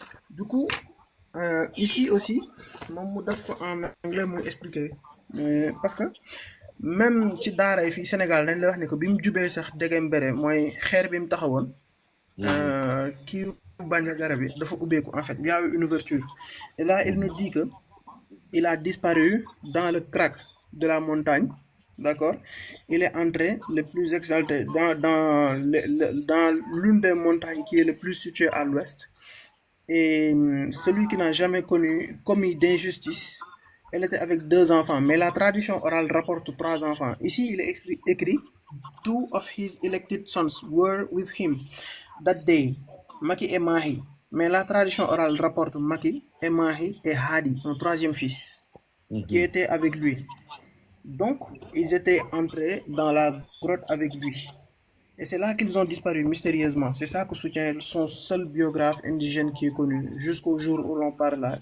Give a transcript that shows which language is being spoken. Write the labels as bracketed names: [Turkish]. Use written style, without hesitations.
[French] Du coup ici aussi [Wolof] moom mu def ko [French] en anglais [Wolof] muy expliquer [French] parce que même [Wolof] ci daara yi fii Sénégal dañ lay wax ne que bi mu jubee sax Degembéré mooy xeer bi mu taxawoon kii Bandiagara bi dafa ubbeeku [French] en fait il y a eu une ouverture et là il nous dit que il a disparu dans le crack de la montagne, d'accord. Il est entré le plus exalté dans l'une des montagnes qui est le plus située à l'ouest, et celui qui n'a jamais commis d'injustice, elle était avec 2 enfants, mais la tradition orale rapporte 3 enfants. Ici il est écrit [English] 2 of his elected sons were with him that day, [French] Maki et Mahi. Mais la tradition orale rapporte Maki et Mahi et Hadi, un 3e fils, qui était avec lui. Donc, ils étaient entrés dans la grotte avec lui. Et c'est là qu'ils ont disparu mystérieusement. C'est ça que soutient son seul biographe indigène qui est connu, jusqu'au jour où l'on parle là.